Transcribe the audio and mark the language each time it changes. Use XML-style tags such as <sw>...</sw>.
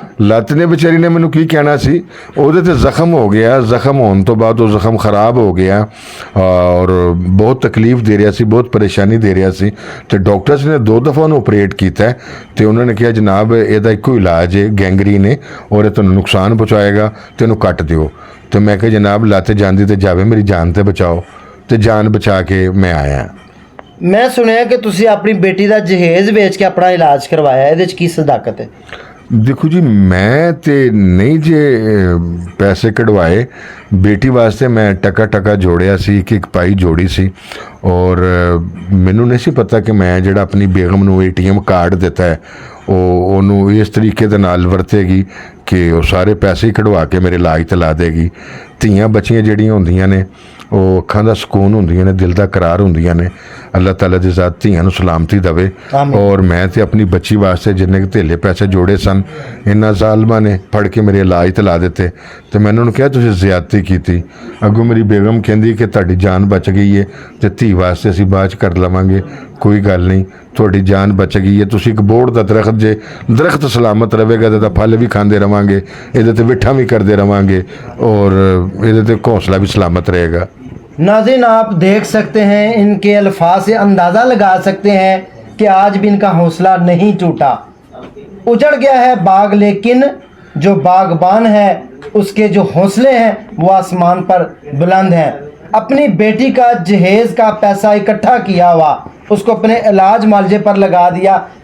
<pa>ਲੱਤ ਨੇ ਵਿਚਾਰੀ ਨੇ ਮੈਨੂੰ ਕੀ ਕਹਿਣਾ ਸੀ, ਉਹਦੇ ਤੇ ਜ਼ਖਮ ਹੋ ਗਿਆ, ਜ਼ਖਮ ਹੋਣ ਤੋਂ ਬਾਅਦ ਉਹ ਜ਼ਖਮ ਖਰਾਬ ਹੋ ਗਿਆ ਔਰ ਬਹੁਤ ਤਕਲੀਫ ਦੇ ਰਿਹਾ ਸੀ, ਬਹੁਤ ਪਰੇਸ਼ਾਨੀ ਦੇ ਰਿਹਾ ਸੀ ਤੇ ਡਾਕਟਰਸ ਨੇ 2 ਦਫਾ ਉਹਨੂੰ ਆਪਰੇਟ ਕੀਤਾ ਹੈ ਤੇ ਉਹਨਾਂ ਨੇ ਕਿਹਾ ਜਨਾਬ ਇਹਦਾ ਇੱਕੋ ਇਲਾਜ ਹੈ ਗੈਂਗਰੀਨ ਹੈ ਔਰ ਇਹ ਤੁਹਾਨੂੰ ਨੁਕਸਾਨ ਪਹੁੰਚਾਏਗਾ ਤੇ ਇਹਨੂੰ ਕੱਟ ਦਿਓ। ਤੇ ਮੈਂ ਕਿਹਾ ਜਨਾਬ ਲੱਤ ਜਾਂਦੀ ਤੇ ਜਾਵੇ, ਮੇਰੀ ਜਾਨ ਤੇ ਬਚਾਓ, ਤੇ ਜਾਨ ਬਚਾ ਕੇ ਮੈਂ ਆਇਆ।</pa> <hi>मैं सुनिया कि तुसी अपनी बेटी का जहेज बेच के अपना इलाज करवाया,</hi> <pa>ਇਹਦੇ ਚ ਕੀ ਸਦਾਕਤ</pa> <hi>है?</hi> <pa>ਦੇਖੋ ਜੀ ਮੈਂ ਤੇ ਨਹੀਂ ਜੇ ਪੈਸੇ ਕਢਵਾਏ, ਬੇਟੀ ਵਾਸਤੇ ਮੈਂ ਟਕਾ ਜੋੜਿਆ ਸੀ ਕਿ ਇੱਕ ਪਾਈ ਜੋੜੀ ਸੀ ਔਰ ਮੈਨੂੰ ਨਹੀਂ ਸੀ ਪਤਾ ਕਿ ਮੈਂ ਜਿਹੜਾ ਆਪਣੀ ਬੇਗਮ ਨੂੰ ATM ਕਾਰਡ ਦਿੱਤਾ ਹੈ ਉਹ ਉਹਨੂੰ ਇਸ ਤਰੀਕੇ ਦੇ ਨਾਲ ਵਰਤੇਗੀ ਕਿ ਉਹ ਸਾਰੇ ਪੈਸੇ ਹੀ ਕਢਵਾ ਕੇ ਮੇਰੇ ਇਲਾਜ ਤੇ ਲਾ ਦੇਗੀ। ਧੀਆਂ ਬੱਚੀਆਂ ਜਿਹੜੀਆਂ ਹੁੰਦੀਆਂ ਨੇ ਉਹ ਅੱਖਾਂ ਦਾ ਸਕੂਨ ਹੁੰਦੀਆਂ ਨੇ, ਦਿਲ ਦਾ ਕਰਾਰ ਹੁੰਦੀਆਂ ਨੇ। ਅੱਲਾਹ ਤਾਲਾ ਦੀ ਜ਼ਾਤ ਧੀਆਂ ਨੂੰ ਸਲਾਮਤੀ ਦੇਵੇ। ਔਰ ਮੈਂ ਤੇ ਆਪਣੀ ਬੱਚੀ ਵਾਸਤੇ ਜਿੰਨੇ ਕੁ ਧੇਲੇ ਪੈਸੇ ਜੋੜੇ ਸਨ ਇਹਨਾਂ ਜ਼ਾਲਮਾਂ ਨੇ ਫੜ ਕੇ ਮੇਰੇ ਇਲਾਜ ਤੇ ਲਾ ਦਿੱਤੇ ਤੇ ਮੈਂ ਉਹਨਾਂ ਨੂੰ ਕਿਹਾ ਤੁਸੀਂ ਜ਼ਿਆਦਤੀ ਕੀਤੀ। ਅੱਗੋਂ ਮੇਰੀ ਬੇਗਮ ਕਹਿੰਦੀ ਕਿ ਤੁਹਾਡੀ ਜਾਨ ਬਚ ਗਈ ਹੈ ਤੇ ਧੀ ਵਾਸਤੇ ਅਸੀਂ ਬਾਅਦ 'ਚ ਕਰ ਲਵਾਂਗੇ, ਕੋਈ ਗੱਲ ਨਹੀਂ, ਤੁਹਾਡੀ ਜਾਨ ਬਚ ਗਈ ਹੈ, ਤੁਸੀਂ ਇੱਕ ਬੋੜ ਦਾ ਦਰਖਤ ਜੇ ਦਰਖਤ ਸਲਾਮਤ ਰਹੇਗਾ ਤਾਂ ਫਲ ਵੀ ਖਾਂਦੇ ਰਵਾਂਗੇ, ਇਹਦੇ ਤੇ ਵਿਠਾ ਵੀ ਕਰਦੇ ਰਵਾਂਗੇ ਔਰ ਇਹਦੇ ਤੇ</pa> <hi>घोंसला भी सलामत रहेगा। नाज़रीन आप देख सकते हैं, इनके अल्फाज से अंदाज़ा लगा सकते हैं कि आज भी इनका हौसला नहीं टूटा। उजड़ गया है बाग लेकिन जो बागबान है उसके जो हौसले हैं वो आसमान पर बुलंद हैं। अपनी बेटी का जहेज़ का पैसा इकट्ठा किया हुआ उसको अपने इलाज मालजे पर लगा दिया।</hi>